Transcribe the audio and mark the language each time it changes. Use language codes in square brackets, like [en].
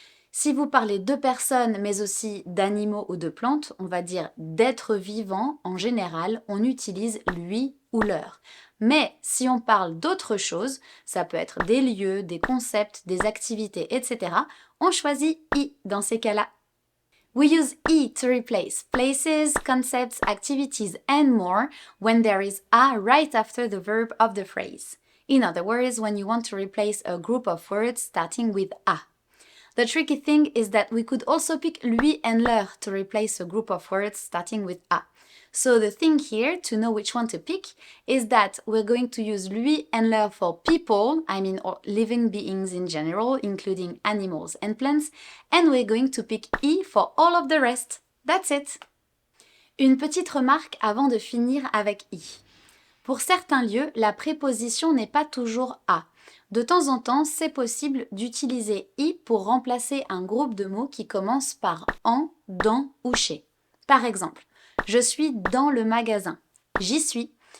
[fr] Si vous parlez de personnes, mais aussi d'animaux ou de plantes, on va dire d'êtres vivants en général, on utilise lui ou leur. Mais si on parle d'autre chose, ça peut être des lieux, des concepts, des activités, etc., on choisit i dans ces cas-là. [en] We use e to replace places, concepts, activities, and more when there is a right after the verb of the phrase. In other words, when you want to replace a group of words starting with a. The tricky thing is that we could also pick lui and leur to replace a group of words starting with a. So the thing here to know which one to pick is that we're going to use lui and leur for people, I mean or living beings in general, including animals and plants, and we're going to pick i for all of the rest. That's it. [fr] Une petite remarque avant de finir avec i. Pour certains lieux, la préposition n'est pas toujours à. De temps en temps, c'est possible d'utiliser i pour remplacer un groupe de mots qui commence par en, dans ou chez. Par exemple, je suis dans le magasin. J'y suis.